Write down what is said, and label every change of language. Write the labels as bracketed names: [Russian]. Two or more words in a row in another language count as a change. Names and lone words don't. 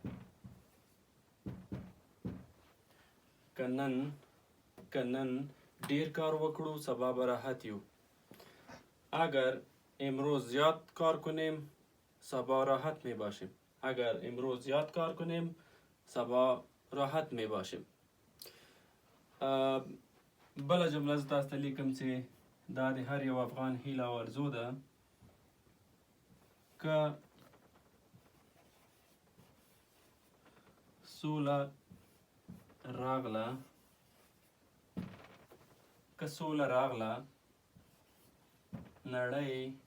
[Pashto] که نن ډیر کار وکړو سبا به راحت یو. [Persian] اگر امروز زیاد کار کنیم سبا راحت می باشیم. اگر امروز زیاد کار کنیم سبا راحت می باشیم. [Pashto] بله جمله زه تاسو ته لیکم چې دا د هر یو افغان هیله او ارزو ده که سوله راغله نړۍ